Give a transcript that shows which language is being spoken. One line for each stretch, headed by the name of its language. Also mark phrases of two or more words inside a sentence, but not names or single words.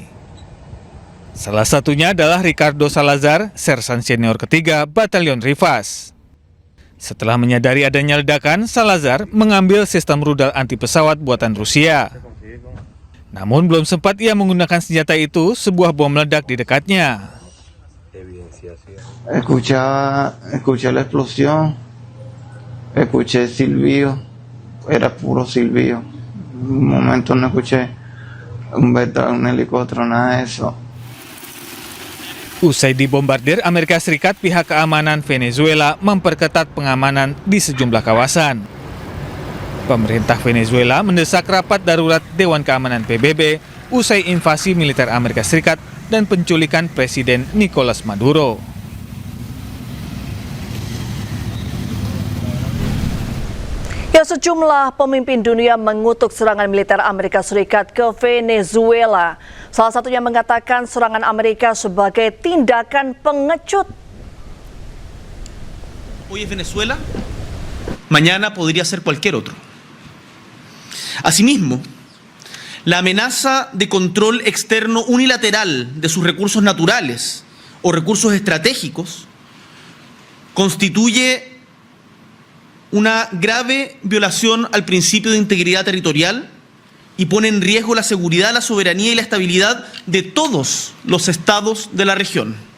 Indonesian: Salah satunya adalah Ricardo Salazar, sersan senior ketiga Batalion Rivas. Setelah menyadari adanya ledakan, Salazar mengambil sistem rudal anti pesawat buatan Rusia. Namun belum sempat ia menggunakan senjata itu, sebuah bom meledak di dekatnya.
Spanish: Escuché la explosión, escuché silbido, era puro silbido. Un momento no escuché un helicóptero, nada de eso.
Indonesian: Usai dibombardir Amerika Serikat, pihak keamanan Venezuela memperketat pengamanan di sejumlah kawasan. Pemerintah Venezuela mendesak rapat darurat Dewan Keamanan PBB usai invasi militer Amerika Serikat dan penculikan Presiden Nicolas Maduro. Ya, sejumlah pemimpin dunia mengutuk serangan militer Amerika Serikat ke Venezuela. Salah satunya mengatakan serangan Amerika sebagai tindakan pengecut.
Spanish: Hoy es Venezuela, mañana podría ser cualquier otro. Asimismo, la amenaza de control externo unilateral de sus recursos naturales o recursos estratégicos constituye una grave violación al principio de integridad territorial y pone en riesgo la seguridad, la soberanía y la estabilidad de todos los estados de la región.